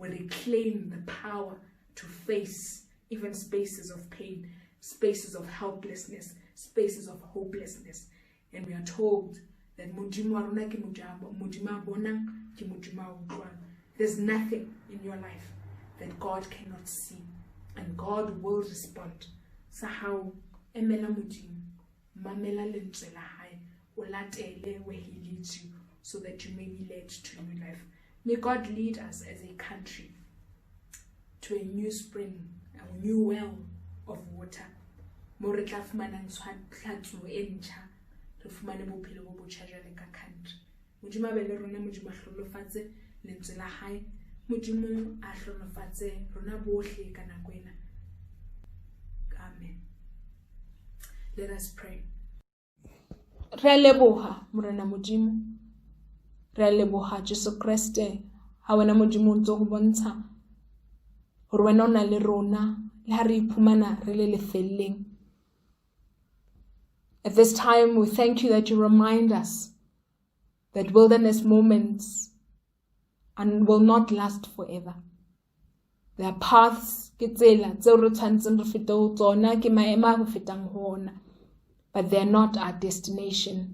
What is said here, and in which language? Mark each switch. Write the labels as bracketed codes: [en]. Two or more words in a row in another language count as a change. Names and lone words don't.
[en] we reclaim the power to face even spaces of pain, spaces of helplessness, spaces of hopelessness. And we are told that there's nothing in your life that God cannot see, and God will respond. So how [st] emela Modimo, mamela lentswe la hae, o latele [en] where he leads you, so that you may be led to new life. May God lead us as a country to a new spring, a new well of water. [st] Mo re tla fumanang tlhatso e ntjha, re fumane bophelo bo botjha jwale ka country. Modimo a be le rona, Modimo a hlolofatse lentswe la hae, Modimo a hlolofatse rona bohle ka nako ena. [en] Amen. Let us pray. [st] Re a leboha Morena Modimo, re a leboha Jesu Kriste, ha wena Modimo o ntso go bontsha hore wena o na le rona le ha re iphumana re le lefelleng. [en] At this time, we thank you that you remind us that wilderness moments will not last forever. There are paths, but they are not our destination.